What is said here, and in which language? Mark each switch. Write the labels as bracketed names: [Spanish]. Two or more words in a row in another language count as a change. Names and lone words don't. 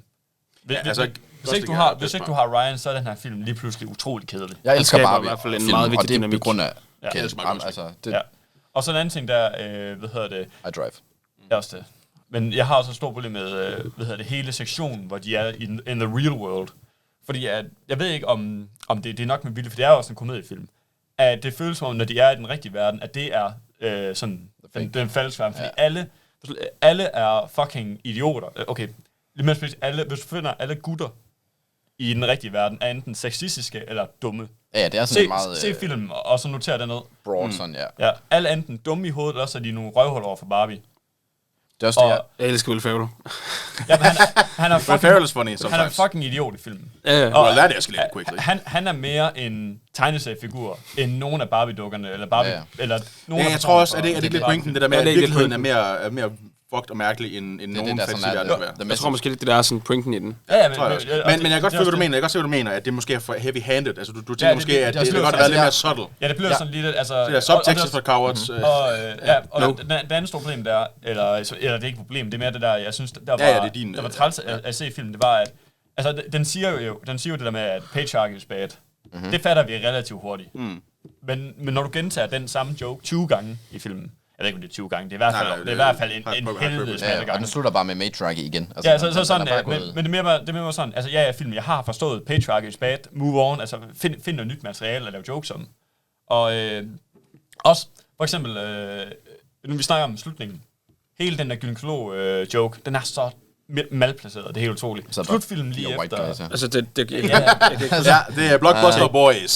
[Danish] Hvis ikke du har Ryan, så er den her film lige pludselig utrolig kedelig. Jeg elsker Barbie, i hvert fald en meget vigtig dynamik. Og det er på grund af Og så en anden ting, der, I Drive. Det er også det. Men jeg har også et stort problem med, hele sektionen, hvor de er [English] in the real world. [Danish] Fordi jeg ved ikke, om det er nok med vilje, for det er jo også en komediefilm. At det føles som, når de er i den rigtige verden, at det er sådan den falske verden. Fordi alle er fucking idioter. Okay, lige mere specifikt, hvis du finder alle gutter i den rigtige verden, er enten sexistiske eller dumme. Ja, det er sådan meget... Se filmen, og så noter det ned. Broad, sådan, ja. Ja, alle er enten dumme i hovedet, eller også er de nogle røvhuller over for Barbie. Det er også det, Jeg elsker Will Ferrell. Jamen, han er fucking, [English] Ferrell is funny [Danish] han [English] sometimes. [Danish] er fucking idiot i filmen. Ja. [English] Well, that escalated quickly. [Danish] Han er mere en tegneseriefigur end nogen af Barbie-dukkerne, eller Barbie, eller nogen Ja, af jeg tror også, personerne at det er lidt fra- pointen, det der med, Ja, at det er lidt virkeligheden pointen. er mere fucked og mærkelig, end nogen der fantasy sådan er verden kan være. Jeg tror måske lidt, det der er sådan pointen i den. Ja, Tror jeg også. Men jeg kan godt føle, hvad du mener. Jeg kan godt se, hvad du mener, at det måske er for heavy-handed. Altså, du tænker måske, at det også kan godt lidt- være lidt mere altså, subtle. Ja, det bliver sådan lidt, altså... Det er subtext for cowards. Og det andet store problem der, eller det er ikke et problem, det er mere det der, jeg synes, der var, Ja, det er din, der var træls at se filmen, det var, at altså, den siger jo det der med, at [English] patriarchy is bad. [Danish] Det fatter vi relativt hurtigt. Men når du gentager den samme joke 20 gange i filmen, jeg ved ikke, om det er 20 gange, det er i hvert fald en helvedes masse og gange. den slutter bare med matriarchy igen. Altså, Ja, så sådan, den er bare men det er mere sådan, altså ja, film, jeg har forstået [English] patriarchy is bad, move on, [Danish] altså find noget nyt materiale at lave jokes om. Og også, for eksempel, nu vi snakker om slutningen, hele den der gynekolog-joke, den er så malplaceret, det er helt utroligt. Så Slutfilmen lige white efter... guys, ja. Altså, jeg kan ikke Ja, det er Blockbuster Boys.